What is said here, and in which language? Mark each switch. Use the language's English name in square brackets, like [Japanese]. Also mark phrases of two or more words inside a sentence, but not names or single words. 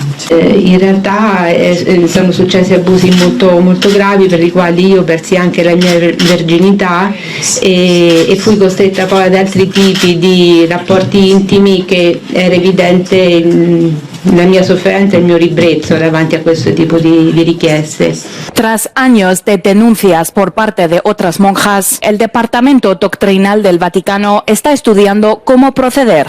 [Italian] In realtà sono successi abusi molto gravi, per i quali io persi anche la mia verginità e fui costretta poi ad altri tipi di rapporti intimi, che era evidente la mia sofferenza e il mio ribrezzo davanti a questo tipo di richieste. [Spanish] Tras años de denuncias por parte de otras monjas, el Departamento Doctrinal del Vaticano está estudiando cómo proceder.